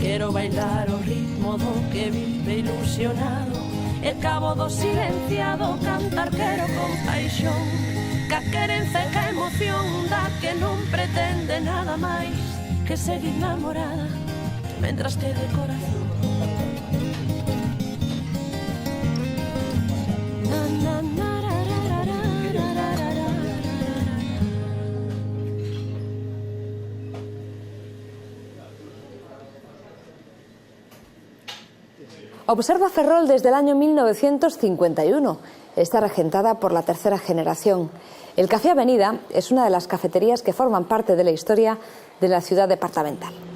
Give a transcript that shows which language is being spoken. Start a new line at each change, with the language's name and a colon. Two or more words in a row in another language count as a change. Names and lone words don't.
Galician: quero bailar o ritmo do que vive ilusionado, e cabo do silenciado cantar quero con paixón, ca querenza e ca emoción da que non pretende nada máis que seguir namorada mentras quede corazón. Na, na, na.
Spanish: Observa Ferrol desde el año 1951. Está regentada por la tercera generación. El Café Avenida es una de las cafeterías que forman parte de la historia de la ciudad departamental.